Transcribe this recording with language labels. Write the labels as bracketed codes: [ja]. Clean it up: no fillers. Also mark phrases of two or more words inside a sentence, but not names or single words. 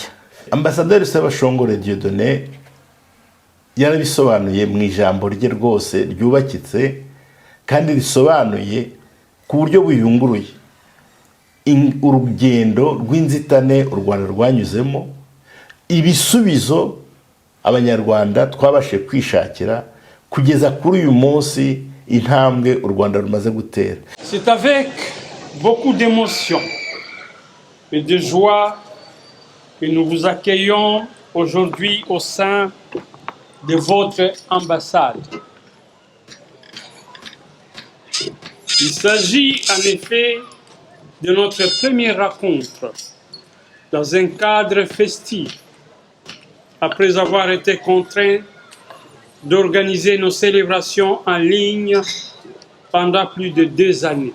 [rw] Ambasaderi Sebashongore Dieudonné yarabisobanuye mu ijambo rye rwose ryubakitse kandi risobanuye ku buryo buyunguruye urugendo rw'inzitane u Rwanda rwanyuzemo, ibisubizo abanyarwanda twabashe kwishakira kugeza kuri uyu munsi intambwe u Rwanda rumaze gutera. [fr] C'est avec beaucoup d'émotion et de joie que nous vous accueillons aujourd'hui au sein de votre ambassade. Il s'agit en effet de notre première rencontre dans un cadre festif, après avoir été contraints d'organiser nos célébrations en ligne pendant plus de 2 années.